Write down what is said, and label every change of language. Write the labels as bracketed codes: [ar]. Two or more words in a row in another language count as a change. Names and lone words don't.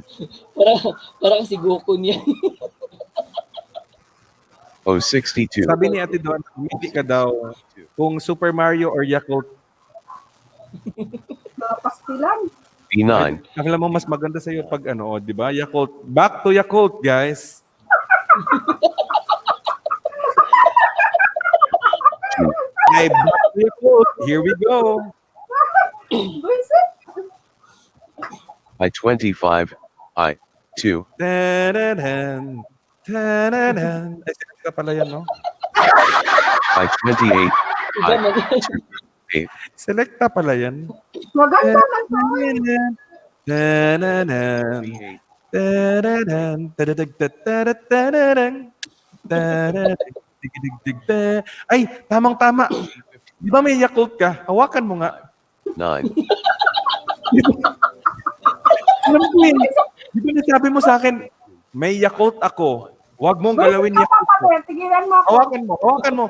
[tl] Para kasi Goku niyan. 62 Sabi ni Ate Don, hindi ka daw kung Super Mario or Yakult. Mga pastilan. B9 Alam mo, mas maganda sa'yo pag ano, di ba? Yakult. [en] Back to Yakult, guys. Okay, back to Yakult. Here we go. [tl] Buisit. 25 2 Tananan. Tananan. Ay, sinig ka pala yan, no? 28 Diba, Selecta pala yan. Maganda man to. Da-da-dam. B8. Da-da-dam. Da-da-dag-da-da-da-da-dang. Da-da-dag. Dig-dig-dig-da. Ay, tamang-tama. Di ba may Yakult ka? Hawakan mo nga. 9. Alam ko eh. Di ba nasabi mo sa akin, may Yakult ako. Huwag mong galawin Buti ka, Yakult Papa mo. Bear. Tigilan mo ako. Hawakan mo.